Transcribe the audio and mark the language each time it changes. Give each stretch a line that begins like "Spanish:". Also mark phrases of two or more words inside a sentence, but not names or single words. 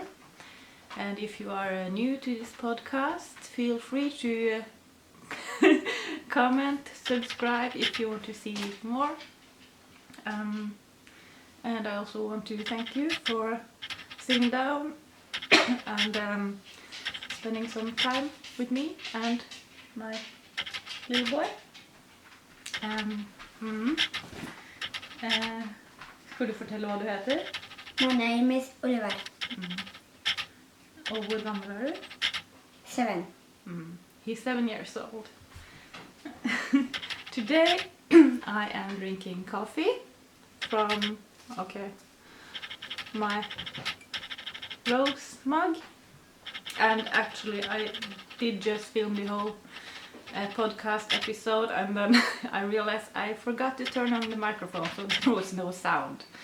English: And if you are new to this podcast, feel free to comment, subscribe if you want to see more. And I also want to thank you for sitting down and spending some time with me and my little boy.
Norwegian: Skal du fortelle hva du heter?
English: My name is Oliver.
Norwegian: Og hvor gammel er du? 7.
English: He's 7 years old. Today I am drinking coffee from my rose mug, and actually I did just film the whole podcast episode and then I realized I forgot to turn on the microphone, so there was no sound.